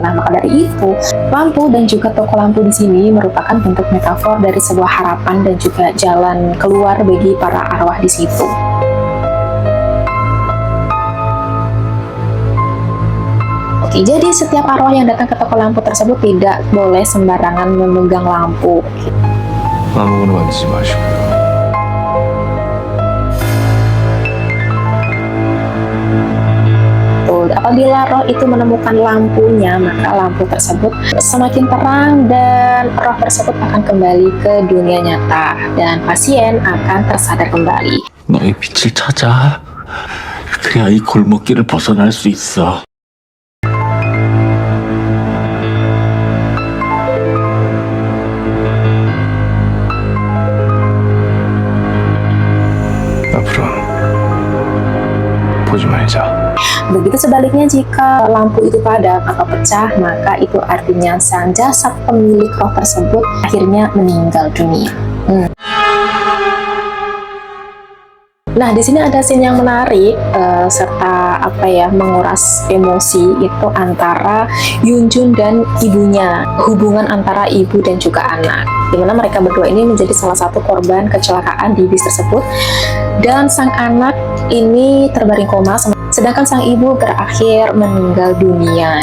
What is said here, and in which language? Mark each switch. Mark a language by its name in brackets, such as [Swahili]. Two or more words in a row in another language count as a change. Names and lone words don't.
[Indonesian] Nah, maka dari itu lampu dan juga toko lampu di sini merupakan bentuk metafor dari sebuah harapan dan juga jalan keluar bagi para arwah di situ. Oke, jadi setiap arwah yang datang ke toko lampu tersebut tidak boleh sembarangan memegang lampu. [Korean] 아무거나 만지지 마시고요. [Indonesian] Apabila roh itu menemukan lampunya, maka lampu tersebut semakin terang dan roh tersebut akan kembali ke dunia nyata dan pasien akan tersadar kembali. [Korean] 너의 빛을 찾아. 그래야 이 골목길을 벗어날 수 있어. 앞으로는 보지 말자. [Indonesian] Begitu sebaliknya, jika lampu itu padam atau pecah, maka itu artinya sang jasad pemilik roh tersebut akhirnya meninggal dunia. Nah, di sini ada scene yang menarik serta menguras emosi itu antara Yunjun dan ibunya, hubungan antara ibu dan juga anak, dimana mereka berdua ini menjadi salah satu korban kecelakaan di bis tersebut, dan sang anak ini terbaring koma, sedangkan sang ibu berakhir meninggal dunia.